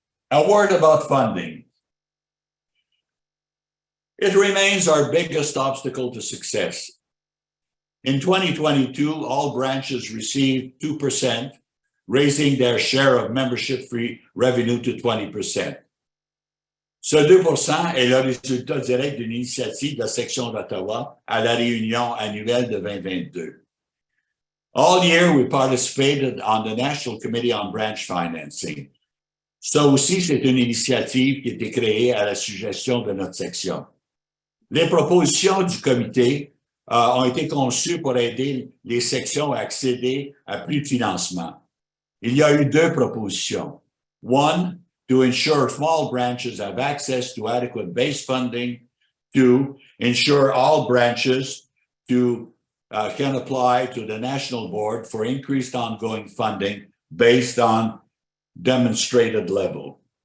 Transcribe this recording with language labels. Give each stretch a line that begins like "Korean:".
English: A word about funding. It remains our biggest obstacle to success. In 2022, all branches received 2%, raising their share of membership-free revenue to 20%.
French: Ce 2% est le résultat direct d'une initiative de la section d'Ottawa à la réunion annuelle de 2022.
English: All year, we participated on the National Committee on Branch Financing.
French: Ça aussi, c'est une initiative qui a été créée à la suggestion de notre section. Les propositions du comité ont été conçues pour aider les sections à accéder à plus de financement. Il y a eu deux propositions.
English: One, to ensure small branches have access to adequate base funding. Two, ensure all branches can apply to the National Board for increased ongoing funding based on demonstrated level.